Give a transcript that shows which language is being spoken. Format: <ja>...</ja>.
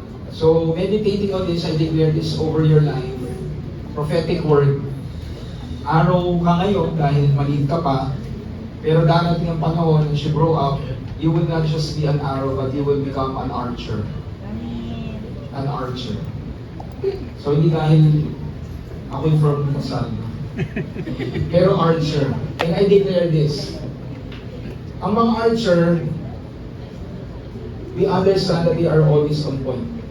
<en>So, meditating on this, I declare this over your life. Prophetic word.</en> <tl>Arrow ka ngayon dahil maliit ka pa, pero darating ang panahon,</tl> <en>as you grow up, you will not just be an arrow, but you will become an archer. An archer.</en> <tl>So, hindi dahil ako'y from Kasal.</tl> <en>Pero archer. And I declare this. Ang mga archer, we understand that they are always on point.</en>